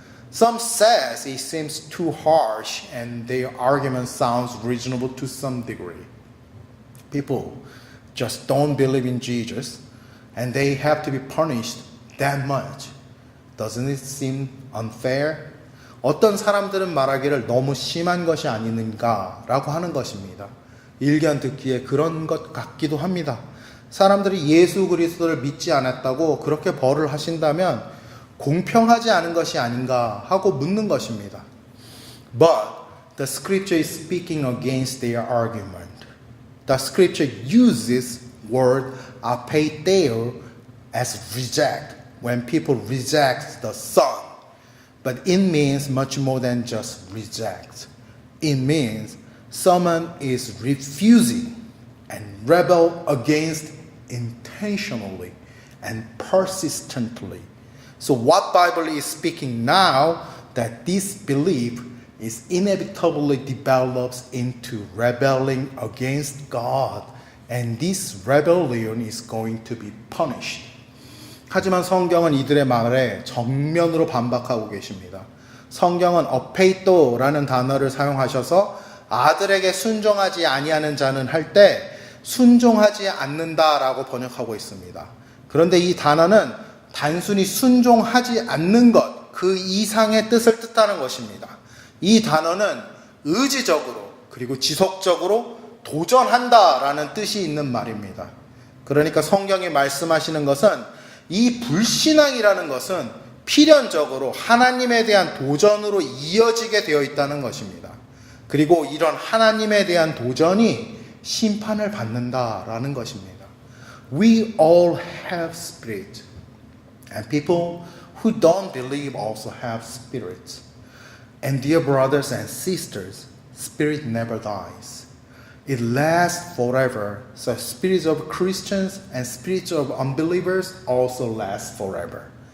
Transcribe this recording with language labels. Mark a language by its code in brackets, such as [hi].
[en] Some says it seems too harsh and their argument sounds reasonable to some degree. People just don't believe in Jesus and they have to be punished that much. Doesn't it seem unfair? [ko] 어떤 사람들은 말하기를 너무 심한 것이 아닌가라고 하는 것입니다. 일견 듣기에 그런 것 같기도 합니다. 사람들이 예수 그리스도를 믿지 않았다고 그렇게 벌을 하신다면 공평하지 않은 것이 아닌가 하고 묻는 것입니다. [en] But the scripture is speaking against their argument. The scripture uses word apeiteo as reject when people reject the Son. But it means much more than just reject. It means someone is refusing and rebel against intentionally and persistently. So what Bible is speaking now that this belief is inevitably develops into rebelling against God, and this rebellion is going to be punished. [ko] 하지만 성경은 이들의 말에 정면으로 반박하고 계십니다. 성경은 어페이토라는 단어를 사용하셔서 아들에게 순종하지 아니하는 자는 할 때 순종하지 않는다라고 번역하고 있습니다. 그런데 이 단어는 단순히 순종하지 않는 것, 그 이상의 뜻을 뜻하는 것입니다. 이 단어는 의지적으로 그리고 지속적으로 도전한다라는 뜻이 있는 말입니다. 그러니까 성경이 말씀하시는 것은 이 불신앙이라는 것은 필연적으로 하나님에 대한 도전으로 이어지게 되어 있다는 것입니다. 그리고 이런 하나님에 대한 도전이 심판을 받는다라는 것입니다. [en] We all have spirit, and people who don't believe also have spirit. And dear brothers and sisters, spirit never dies. It lasts forever. So spirits of Christians and spirits of unbelievers also last forever.